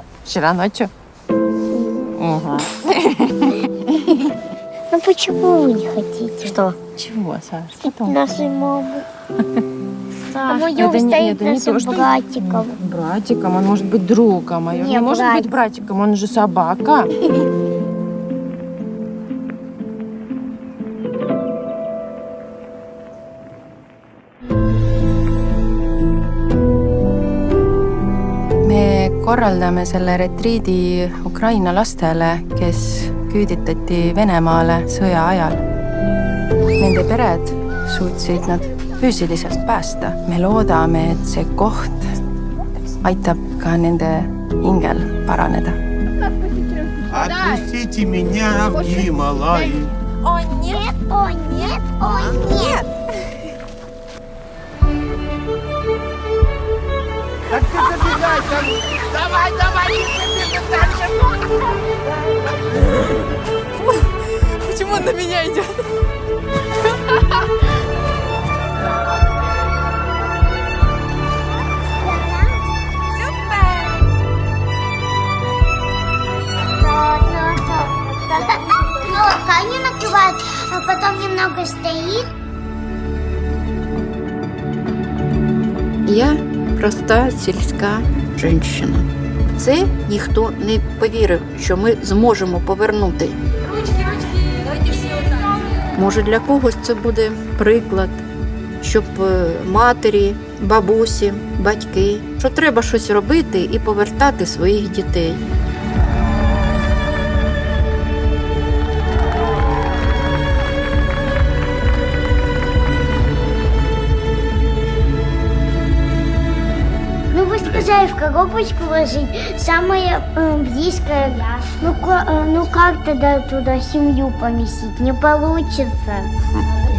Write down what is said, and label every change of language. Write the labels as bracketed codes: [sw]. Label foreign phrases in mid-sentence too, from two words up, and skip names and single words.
[ru] Вчера ночью? Угу. Ну почему вы не хотите? Что? Чего, Саш? Что там? Нашей мамы. А Саш, моё это не стоит то, нашим что... братиком. Братиком? Он может быть другом. А он Не, не может братик. быть братиком, он же собака. [et] Me korraldame selle retriidi Ukraina lastele, kes küüditati Venemaale sõja ajal. Nende pered suutsid nad füüsiliselt päästa. Me loodame, et see koht aitab ka nende hingel paraneda. [ru] Отпустите меня в Гималай. О нет, о нет, о нет. Так ты забегай там. Давай, давай, дальше. Почему он на меня идет? Лодка, они накрывают, а потом немного стоит. [uk] Я проста сільська жінка. Це ніхто не повірив, що ми зможемо повернути. Може, для когось це буде приклад, щоб матері, бабусі, батьки, що треба щось робити і повертати своїх дітей. [ru] Ну, вы сказали в коробочку ложить, самое близкое. Ну как тогда туда семью поместить? Не получится.